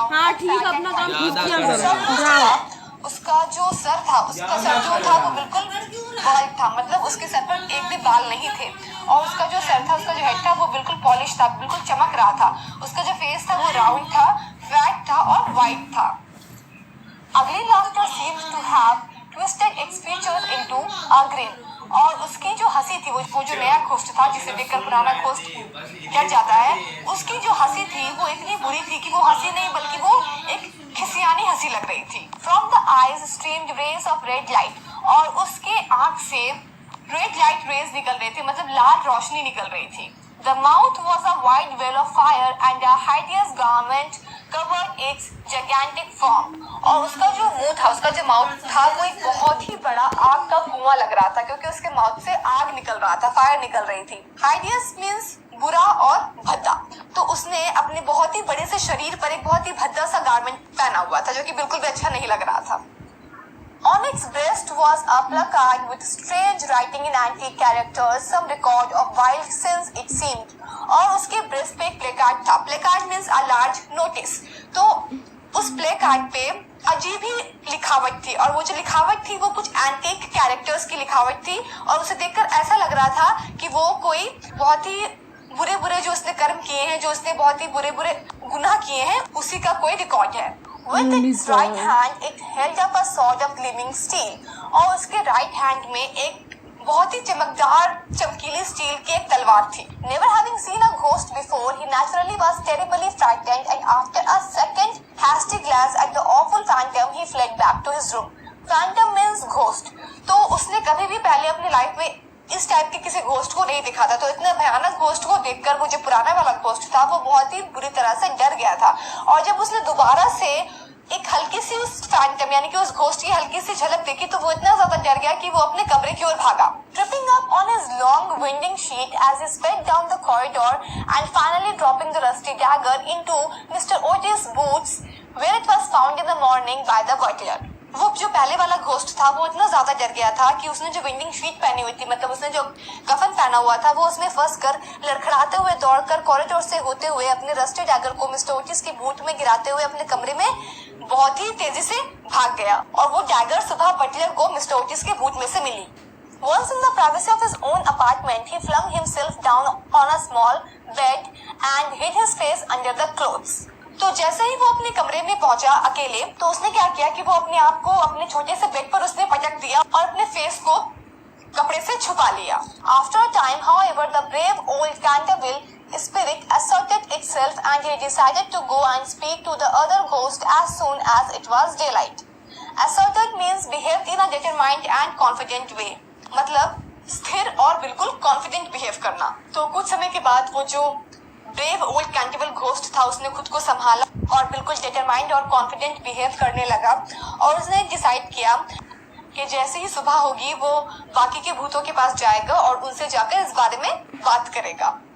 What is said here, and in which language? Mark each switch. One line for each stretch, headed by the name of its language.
Hindi: हाँ ठीक, अपना काम ठीक किया करो। उसका जो सर था, उसका सर जो था वो बिल्कुल बाल्ड था, मतलब उसके सर पर एक भी बाल नहीं थे और उसका जो सर था, उसका जो हेड था वो बिल्कुल पॉलिश था, बिल्कुल चमक रहा था। उसका जो फेस था वो राउंड था, फ्लैट था और वाइट था।
English: अगली laughter seemed to have twisted its features into a grin.
Hindi: और उसकी जो हंसी थी, वो जो नया घोस्ट था जिसे देखकर पुराना घोस्ट डर जाता है, उसकी जो हंसी थी वो इतनी बुरी थी कि वो हंसी नहीं बल्कि वो एक खिसियानी हंसी लग रही थी।
English: From the eyes streamed rays of red light.
Hindi: और उसके आँख से रेड लाइट रेज निकल रहे थे, मतलब लाल रोशनी निकल रही थी।
English: The mouth was a wide well of fire and a hideous garment covered its gigantic form.
Hindi: और उसका जो मुंह था, उसका जो माउथ था वो एक बहुत ही बड़ा आग का कुआं लग रहा था क्योंकि उसके माउथ से आग निकल रहा था, फायर निकल रही थी।
English: Hideous means
Hindi: बुरा और भद्दा। तो उसने अपने बहुत ही बड़े से शरीर पर एक बहुत ही भद्दा सा गारमेंट पहना हुआ था जो कि बिल्कुल भी अच्छा नहीं लग रहा था।
English: On its breast was a placard with strange writing in antique characters, some record of wild sins it seemed.
Hindi: और उसके ब्रेस्ट पे एक प्लेकार्ड था।
English: Placard means a large notice.
Hindi: तो उस प्लेकार्ड पे अजीब ही लिखावट थी और वो जो लिखावट थी वो कुछ एंटीक कैरेक्टर्स की लिखावट थी और उसे देखकर ऐसा लग रहा था कि वो कोई बहुत ही बुरे बुरे जो उसने कर्म किए हैं, जो उसने बहुत ही बुरे बुरे गुनाह किए हैं, उसी का कोई रिकॉर्ड है।
English: With its right hand, it held up a sword of gleaming steel.
Hindi: और उसके राइट हैंड में एक बहुत ही चमकदार चमकीली स्टील की एक तलवार थी।
English: Never having seen a ghost before, he naturally was terribly frightened, and after a second hasty glance at the awful phantom, he fled back to his room. Phantom means ghost.
Hindi: तो उसने कभी भी पहले अपनी लाइफ में इस type के किसी घोस्ट को नहीं देखा था, तो इतने भयानक घोस्ट को देखकर वो जो पुराना वाला घोस्ट था वो बहुत ही बुरी तरह से डर गया था। और जब उसने दोबारा से एक हल्की सी उस फैंटम यानी कि उस घोस्ट की हल्की सी झलक देखी तो वो इतना ज्यादा डर गया कि वो अपने कमरे की ओर भागा।
English: Tripping up on his long winding sheet as he sped down the corridor and finally dropping the rusty dagger into Mr. Otis' boots where it was found in the morning by the butler.
Hindi: वो जो पहले वाला ghost था वो इतना ज्यादा डर गया था कि उसने जो विंडिंग शीट पहनी हुई थी, मतलब उसने जो कफन पहना हुआ था, वो उसमें फंस कर लड़खड़ाते हुए दौड़कर कॉरिडोर से होते हुए अपने रस्टी डैगर को मिस्टर ओटिस की बूट में गिराते हुए अपने कमरे में बहुत ही तेजी से भाग गया और वो डैगर सुबह बटलर को मिस्टर ओटिस के बूट में से मिली।
English: Once in the privacy of his own apartment, he flung himself down on a small bed and hid his face under the clothes.
Hindi: तो जैसे ही वो अपने कमरे में पहुंचा अकेले, तो उसने क्या किया कि वो अपने आप को अपने छोटे से बेड पर उसने पटक दिया और अपने फेस को कपड़े से छुपा लिया।
English: After a time, however, the brave old Canterville spirit asserted itself and he decided to go and speak to the other ghost as soon as it was daylight. Asserted means behaved in a determined and confident way.
Hindi: मतलब स्थिर और बिल्कुल confident behave करना। तो कुछ समय के बाद वो जो ब्रेव ओल्ड कैंटेबल घोस्ट था उसने खुद को संभाला और बिल्कुल डिटरमाइंड और कॉन्फिडेंट बिहेव करने लगा और उसने डिसाइड किया कि जैसे ही सुबह होगी वो बाकी के भूतों के पास जाएगा और उनसे जाकर इस बारे में बात करेगा।